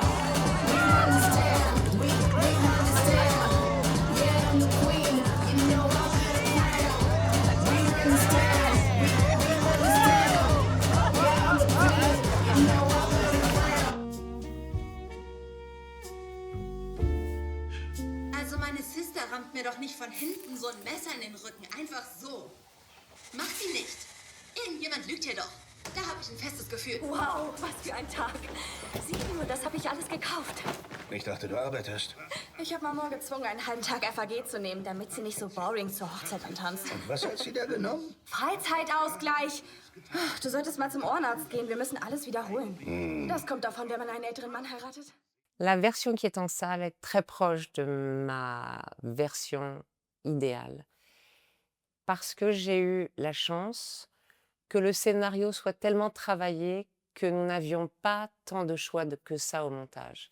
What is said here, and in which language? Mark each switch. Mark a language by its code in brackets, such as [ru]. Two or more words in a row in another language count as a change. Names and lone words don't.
[en] We run this town. We run this town. Yeah, I'm the queen. You know I wear the crown. We run this town. We run this town. Yeah, I'm the queen. You know I wear the crown. [de] Also meine Sister rammt mir doch nicht von hinten so ein Messer in den Rücken. Einfach so. Macht sie nicht. Irgendjemand lügt hier doch. Da habe ich ein festes Gefühl. Wow, was für ein Tag. Sieh nur, das habe ich alles gekauft. Ich dachte, du arbeitest. Ich habe Mama gezwungen, einen halben Tag FAG zu nehmen, damit sie nicht so boring zur Hochzeit antanzt. Was hat sie da genommen? Freizeitausgleich. Ach, du solltest mal zum Ohrenarzt gehen. Wir müssen alles wiederholen. Das kommt davon, wenn man einen älteren Mann heiratet. [fr] La version qui est en salle est très proche de ma version idéale. Parce que j'ai eu la chance que le scénario soit tellement travaillé que nous n'avions pas tant de choix que ça au montage.